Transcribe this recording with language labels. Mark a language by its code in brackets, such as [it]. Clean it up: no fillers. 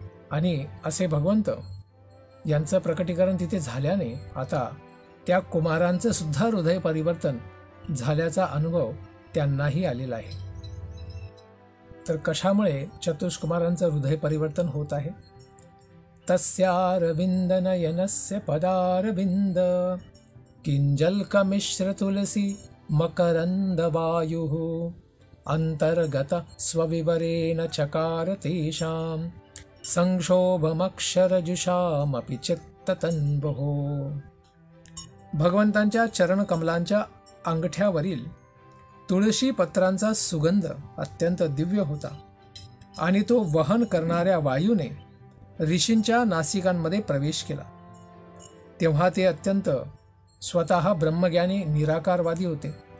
[mr] आणि असे भगवंत यांचं प्रकटीकरण तिथे झाल्याने आता त्या कुमारांचं सुद्धा हृदय परिवर्तन झाल्याचा अनुभव त्यांनाही आलेला आहे. तर कशामुळे चतुष्कुमारांचं हृदय परिवर्तन होत आहे? [sa] तस्यारविंद नयनस्य पदारविंद किंजल्कमिश्र तुलसी मकरंद वायुः अंतर्गत स्वविवरेण चकार तेषां संक्षोभमक्षरजुषामपि चित्ततन्वुः. [mr] भगवंतांच्या चरणकमलांच्या अंगठ्यावरील तुळशी पत्रांचा सुगंध अत्यंत दिव्य होता आणि तो वहन करणाऱ्या वायूने ऋषींच्या नासिकांमध्ये प्रवेश केला. तेव्हा ते अत्यंत स्वतः ब्रह्मज्ञानी निराकारवादी होते.